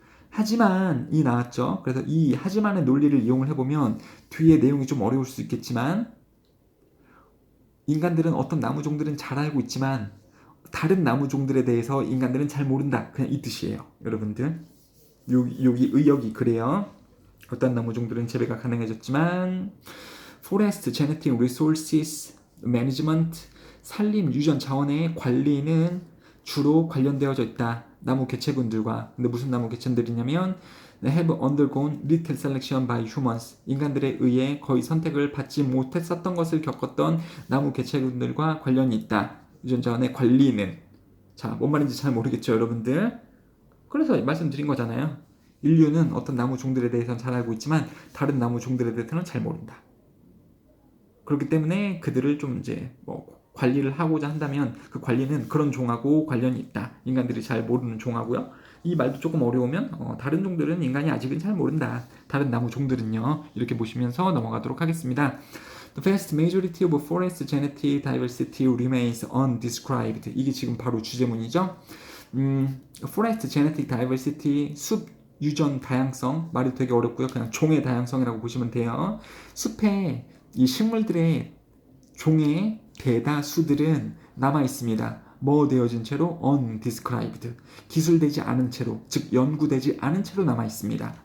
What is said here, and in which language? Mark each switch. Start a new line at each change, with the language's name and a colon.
Korean: 하지만 이 나왔죠. 그래서 이 하지만의 논리를 이용을 해보면 뒤에 내용이 좀 어려울 수 있겠지만 인간들은 어떤 나무 종들은 잘 알고 있지만 다른 나무 종들에 대해서 인간들은 잘 모른다. 그냥 이 뜻이에요. 여러분들. 여기 의역이 그래요. 어떤 나무 종들은 재배가 가능해졌지만
English: Forest Genetic Resources Management,
Korean: 산림 유전 자원의 관리는 주로 관련되어져 있다. 나무 개체군들과. 근데 무슨 나무 개체들이냐면
English: have undergone little selection by humans.
Korean: 인간들에 의해 거의 선택을 받지 못했었던 것을 겪었던 나무 개체군들과 관련이 있다. 유전 자원의 관리는. 자, 뭔 말인지 잘 모르겠죠, 여러분들? 그래서 말씀드린 거잖아요. 인류는 어떤 나무 종들에 대해서는 잘 알고 있지만 다른 나무 종들에 대해서는 잘 모른다. 그렇기 때문에 그들을 좀 이제 관리를 하고자 한다면 그 관리는 그런 종하고 관련이 있다. 인간들이 잘 모르는 종하고요. 이 말도 조금 어려우면 다른 종들은 인간이 아직은 잘 모른다. 다른 나무 종들은요. 이렇게 보시면서 넘어가도록 하겠습니다.
English: The vast majority of forest genetic diversity remains undescribed.
Korean: 이게 지금 바로 주제문이죠. Forest genetic diversity, 숲 유전 다양성, 말이 되게 어렵고요. 그냥 종의 다양성이라고 보시면 돼요. 숲에 이 식물들의 종의 대다수들은 남아 있습니다. 뭐 되어진 채로 undescribed, 기술되지 않은 채로, 즉 연구되지 않은 채로 남아 있습니다.